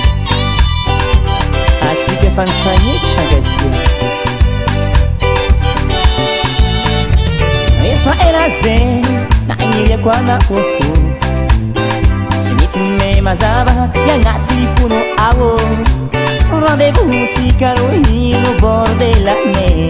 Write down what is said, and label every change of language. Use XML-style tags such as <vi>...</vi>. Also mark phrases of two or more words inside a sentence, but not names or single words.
<mg>Atsika efa nifagneky fankatia. Efa ela zay nagniriako anao tsy mety me mazava iagnaty fono ao. Rendez-vous tsika roy no</mg> <fr>bord de la mer.</fr>